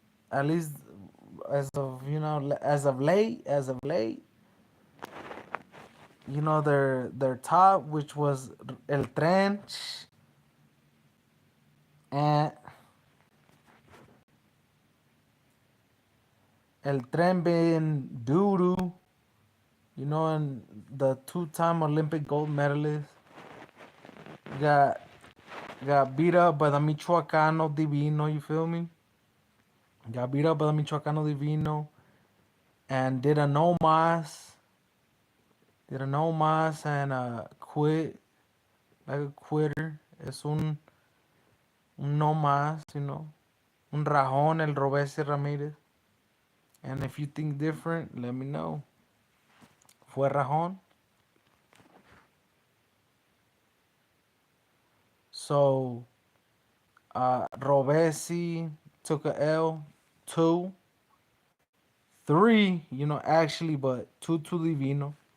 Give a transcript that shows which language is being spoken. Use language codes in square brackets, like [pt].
[en] At least as of late, their top, which was El Tren, and El Tren been doo-doo, and the two-time Olympic gold medalist got got beat up by the Michoacano Divino, you feel me? Got beat up by the Michoacano Divino and did a no mas and quit like a quitter. [es] Es un no más, un rajón el Robesi Ramirez. [en] And if you think different, let me know. [es] Fue rajón. [en] So Robesi took a L, 2, 3, actually, but two to Divino.